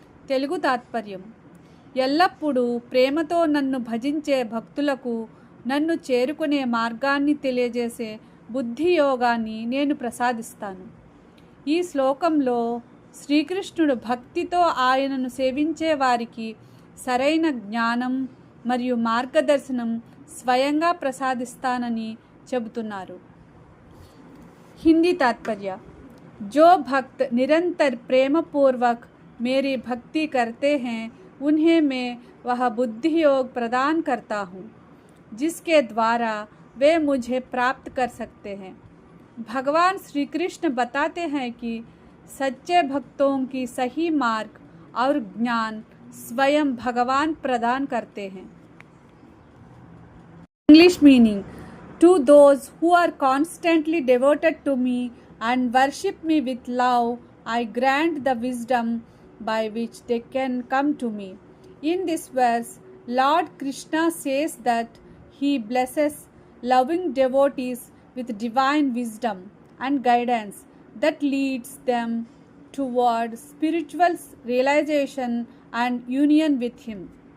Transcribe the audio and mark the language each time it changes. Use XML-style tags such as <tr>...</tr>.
<te>తెలుగు తాత్పర్యం: ఎల్లప్పుడూ ప్రేమతో నన్ను భజించే భక్తులకు నన్ను చేరుకునే మార్గాన్ని తెలియజేసే బుద్ధి యోగాన్ని నేను ప్రసాదిస్తాను. ఈ శ్లోకంలో శ్రీకృష్ణుడు భక్తితో ఆయనను సేవించే వారికి సరైన జ్ఞానం మరియు మార్గదర్శనం స్వయంగా ప్రసాదిస్తానని చెబుతున్నారు. హిందీ తాత్పర్య:</te> <hi>जो भक्त निरंतर प्रेम पूर्वक मेरी भक्ति करते हैं उन्हें मैं वह बुद्धि योग प्रदान करता हूँ जिसके द्वारा वे मुझे प्राप्त कर सकते हैं. भगवान श्री कृष्ण बताते हैं कि सच्चे भक्तों की सही मार्ग और ज्ञान स्वयं भगवान प्रदान करते हैं.</hi> <en>English meaning: to those who are constantly devoted to me and worship me with love, I grant the wisdom by which they can come to me. In this verse, Lord Krishna says that he blesses loving devotees with divine wisdom and guidance that leads them toward spiritual realization and union with him.</en>